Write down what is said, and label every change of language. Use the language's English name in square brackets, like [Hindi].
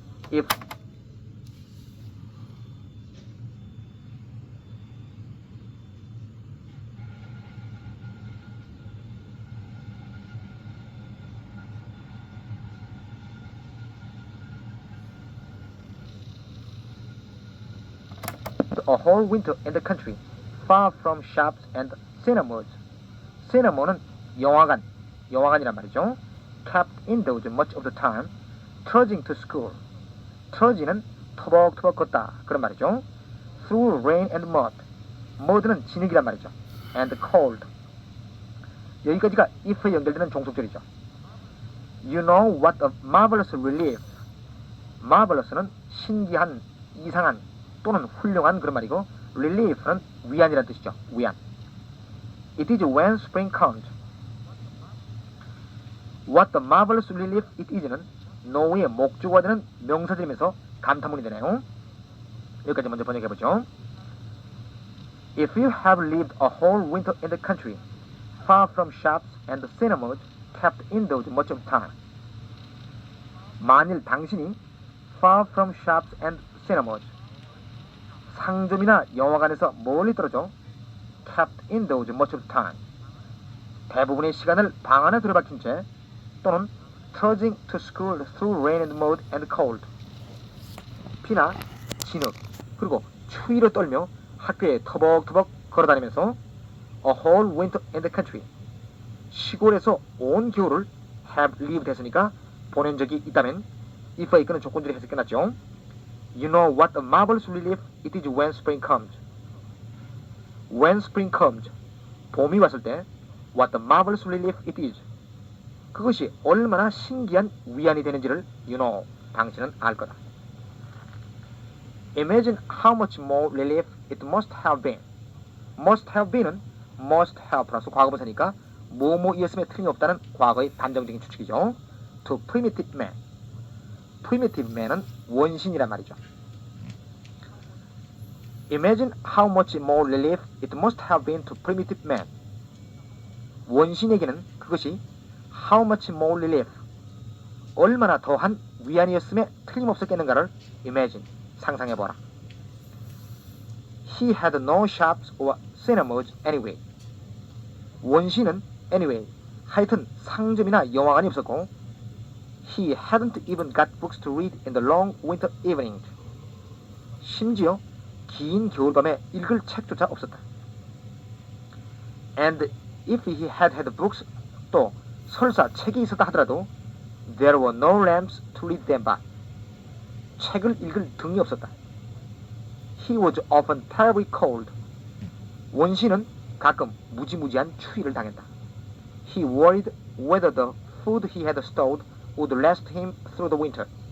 [English] If a whole winter in the country, far from shops and cinemas. [Korean] Cinema는 영화관이란 말이죠. [English] Kept indoors much of the time, trudging to school. [Korean] trudge는 터벅터벅 걷다 그런 말이죠. [English] Through rain and mud. [Korean] mud는 진흙이란 말이죠. [English] And cold. [Korean] 여기까지가 if에 연결되는 종속절이죠. [English] You know what a marvelous relief. [Korean] marvelous는 신기한, 이상한 또는 훌륭한 그런 말이고 relief는 위안이라는 뜻이죠. [English] 위안. It is when spring comes. What a marvelous relief it is [Korean] 는 노후의 목조가 되는 명사들이면서 감탄문이 되네요. 여기까지 먼저 번역해보죠. [English] If you have lived a whole winter in the country, far from shops and cinemas, kept indoors much of the time. [Korean] 만일 당신이 [English] far from shops and cinemas, [Korean] 상점이나 영화관에서 멀리 떨어져 [English] kept indoors much of the time, [Korean] 대부분의 시간을 방 안에 들어박힌 채 또는 [English] trudging to school through rain and mud and cold, [Korean] 비나 진흙 그리고 추위로 떨며 학교에 터벅터벅 걸어다니면서 [English] a whole winter in the country, [Korean] 시골에서 온 겨울을 [English] have lived [Korean] 했으니까 보낸 적이 있다면 if에 이끄는 조건들이 해서 끝났죠. [English] You know what a marvelous relief it is when spring comes. When spring comes, [Korean] 봄이 왔을 때 [English] what a marvelous relief it is. [Korean] 그것이 얼마나 신기한 위안이 되는지를 [English] you know, [Korean] 당신은 알 거다. [English] Imagine how much more relief it must have been. [Korean] must have been은 must have 플러스 과거분사니까 뭐뭐이었음에 틀림없다는 과거의 단정적인 추측이죠. [English] To primitive man. [Korean] primitive man은 원신이란 말이죠. [English] Imagine how much more relief it must have been to primitive man. [Korean] 원신에게는 그것이 [English] how much more relief, [Korean] 얼마나 더한 위안이었음에 틀림없었겠는가를 [English] imagine, [Korean] 상상해보라. [English] He had no shops or cinemas anyway. [Korean] 원신은 [English] anyway, [Korean] 하여튼 상점이나 영화관이 없었고 [English] He hadn't even got books to read in the long winter evenings. [Korean] 심지어 긴 겨울밤에 읽을 책조차 없었다. [English] And if he had had books, [Korean] 또 설사 책이 있었다 하더라도 [English] there were no lamps to read them by. [Korean] 책을 읽을 등이 없었다. [English] He was often terribly cold. [Korean] 원신은 가끔 무지무지한 추위를 당했다. [English] He worried whether the food he had stored would last him through the winter.